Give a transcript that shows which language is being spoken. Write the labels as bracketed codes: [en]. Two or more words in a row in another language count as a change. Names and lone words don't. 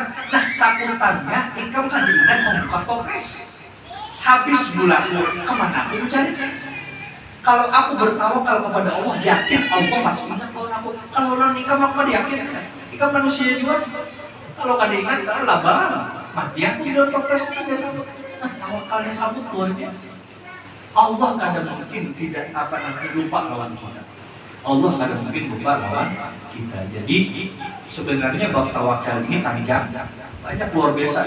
[bjn] Nah takutannya ikam kan diingat membuka toples. Habis gulaku, kemana aku mencari? Kalau aku bertawakal kepada Allah, yakin Allah masih ingat aku. Kalau orang ikam aku yakin, ikam manusia juga. Kalau kada ingat, labang mati aku di dalam toples ini. Nah tawakalnya Samud luar biasa. Allah kadang mungkin tidak lupa lawan kita. Allah kadang mungkin lupa lawan kita. Jadi sebenarnya bab tawakal ini panjang, banyak luar biasa.